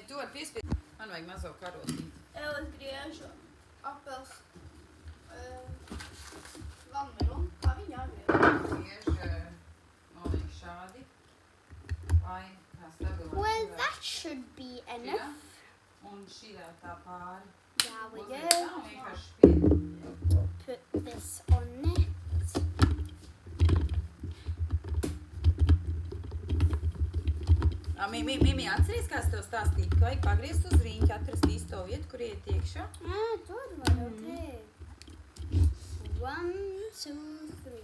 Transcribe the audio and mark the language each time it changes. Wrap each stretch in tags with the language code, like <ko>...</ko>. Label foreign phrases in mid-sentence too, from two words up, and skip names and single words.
<lv>piespiest. Man vajag mazo karotīti. Es griežu apels vanmelu. Kā viņi jāgriež? Griež, noliek šādi. Lai kā stabili.</lv> <en>Well, that should be enough.</en> <lv>Un šīdā tā pāri.</lv> <en>There we</en> <lv>Uzliek</lv> <en>go.</en> <lv>tā un vienkārši spied.</lv> <en>Put this on it. Mimi,</en> <lv>atceries, kā es tev stāstīju, ka vajag pagriezt uz riņķi, atrast īsto vietu, kur iet iekšā? Tur var,</lv> <en>okay. 1, 2, 3.</en>